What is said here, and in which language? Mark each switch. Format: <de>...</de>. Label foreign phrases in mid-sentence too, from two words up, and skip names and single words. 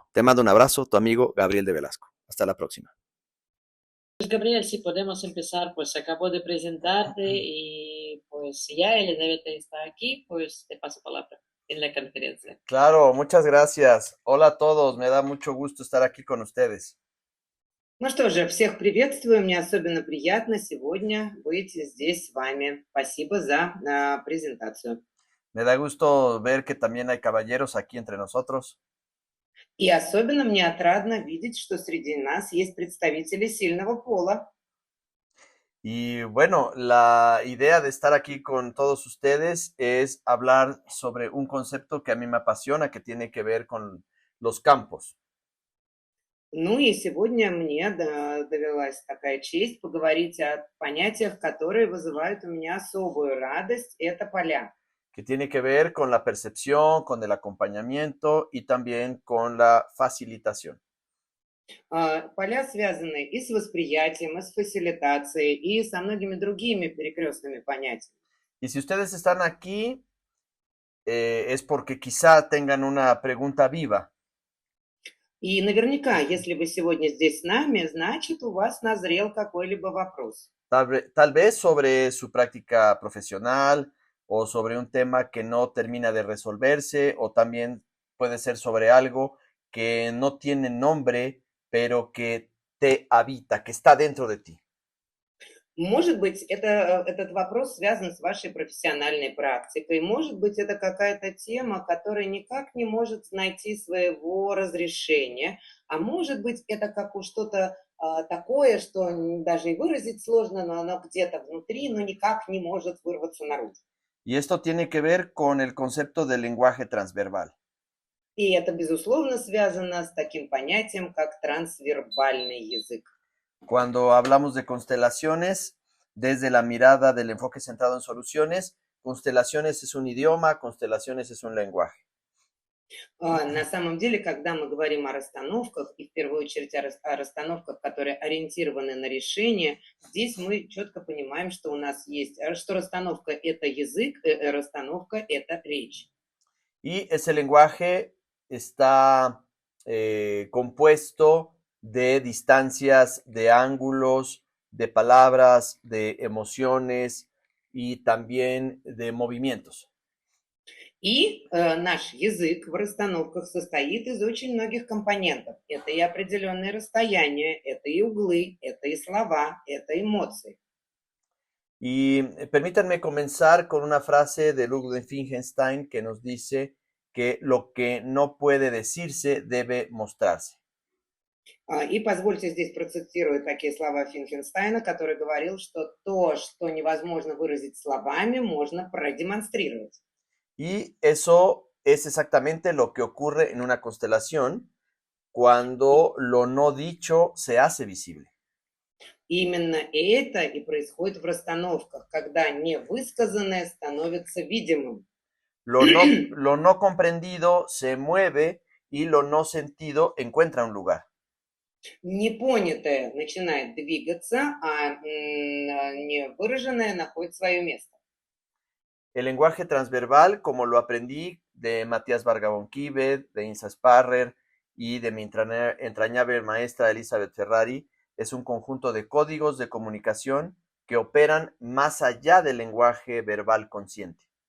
<es>Te mando un abrazo, tu amigo Gabriel de Velasco. Hasta la próxima. Pues Gabriel, si podemos empezar, pues acabo de presentarte y pues ya Elizabeth está aquí, pues te paso palabra en la conferencia. Claro, muchas gracias. Hola a todos, me da mucho gusto estar aquí con ustedes.</es> <ru>Ну что же, всех приветствую. Мне особенно приятно сегодня быть здесь с вами. Спасибо за презентацию.</ru> <es>Me da gusto ver que también hay caballeros aquí entre nosotros.</es> <ru>И особенно мне отрадно видеть, что среди нас есть представители сильного пола.</ru> <es>Y bueno, la idea de estar aquí con todos ustedes es hablar sobre un concepto que a mí me apasiona, que tiene que ver con los campos.</es> <ru>Ну и сегодня мне довелась такая честь поговорить о понятиях, которые вызывают у меня особую радость. Это поля.</ru> <es>Que tiene que ver con la percepción, con el acompañamiento y también con la facilitación.</es> <ru>Поля связаны и с восприятием, и с фасилитацией, и со многими другими перекрестными понятиями.</ru> <es>Y si ustedes están aquí, es porque quizá tengan una pregunta viva.</es> <ru>И наверняка, если вы сегодня здесь с нами, значит, у вас назрел какой-либо вопрос.</ru> <es>Tal vez sobre su práctica profesional o sobre un tema que no termina de resolverse o también puede ser sobre algo que no tiene nombre, pero que te habita, que está dentro de ti.</es> <ru>Может быть, этот вопрос связан с вашей профессиональной практикой. Может быть, это какая-то тема, которая никак не может найти своего разрешения. А может быть, это как у что-то такое, что даже и выразить сложно, но оно где-то внутри, но никак не может вырваться наружу.</ru> <es>Y esto tiene que ver con el concepto del lenguaje transverbal.</es> <ru>И это, безусловно, связано с таким понятием, как трансвербальный язык.</ru> <es>Cuando hablamos de constelaciones, desde la mirada del enfoque centrado en soluciones, constelaciones es un idioma, constelaciones es un lenguaje.</es> <ru>На самом деле, когда мы говорим о расстановках, и в первую очередь о расстановках, которые ориентированы на решение, здесь мы четко понимаем, что у нас есть, что расстановка– это язык, расстановка– это речь.</ru> <es>Y ese lenguaje está compuesto de distancias, de ángulos, de palabras, de emociones y también de movimientos.</es> <ru>И наш язык в расстановках состоит из очень многих компонентов. Это и определенные расстояния, это и углы, это и слова, это эмоции.</ru> <es>Y permítanme comenzar con una frase de Ludwig Wittgenstein que nos dice que lo que no puede decirse debe mostrarse.</es> <ru>И позвольте здесь процитировать такие слова Финкенстайна, который говорил, что то, что невозможно выразить словами, можно продемонстрировать.</ru> <es>Y eso es exactamente lo que ocurre en una constelación cuando lo no dicho se hace visible.</es> <ru>Именно это и происходит в расстановках, когда невысказанное становится видимым.</ru> <es>Lo no comprendido se mueve y lo no sentido encuentra un lugar.</es> <ru>Непонятое начинает двигаться, а невыраженное находит свое место.</ru> <es>El lenguaje transverbal, como lo aprendí de Matías Varga-Bonquíbed, de Insa Sparrer y de mi entrañable maestra Elizabeth Ferrari, es un conjunto de códigos de comunicación que operan más allá del lenguaje verbal consciente.</es>